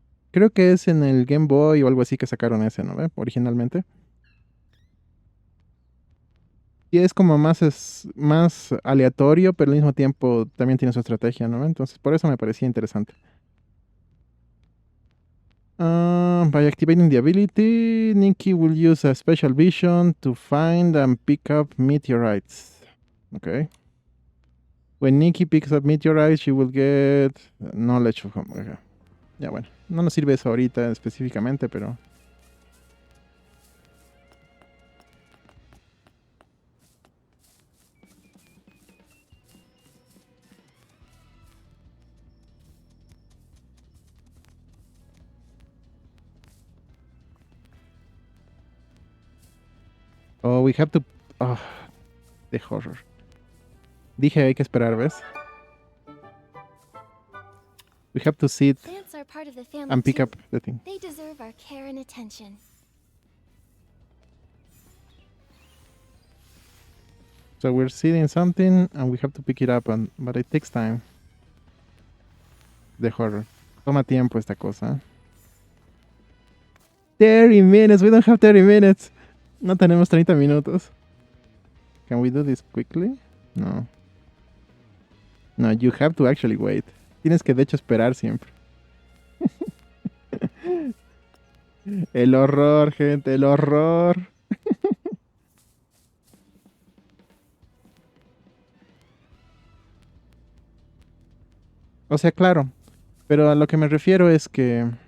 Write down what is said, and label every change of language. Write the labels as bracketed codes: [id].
[es] Creo que es en el Game Boy o algo así que sacaron ese, ¿no? Originalmente. Y es como más aleatorio, pero al mismo tiempo también tiene su estrategia, ¿no? Entonces, por eso me parecía interesante. [en] By activating the ability, Nikki will use a special vision to find and pick up meteorites. Okay. When Nikki picks up meteorites, she will get knowledge of home. Okay. [es] Ya bueno, no nos sirve eso ahorita específicamente, pero... [en] Oh, we have to... Oh, the horror. [es] Dije hay que esperar, ¿ves? [en] We have to sit Plants are part of the family and pick too. up the thing. They deserve our care and attention. So we're seeing something and we have to pick it up, but it takes time. The horror. [es] Toma tiempo esta cosa. [en] 30 minutes. We don't have 30 minutes. [es] No tenemos 30 minutos. [en] Can we do this quickly? No. No, you have to actually wait. [es] Tienes que de hecho esperar siempre. El horror, gente, el horror. O sea, claro. Pero a lo que me refiero es que...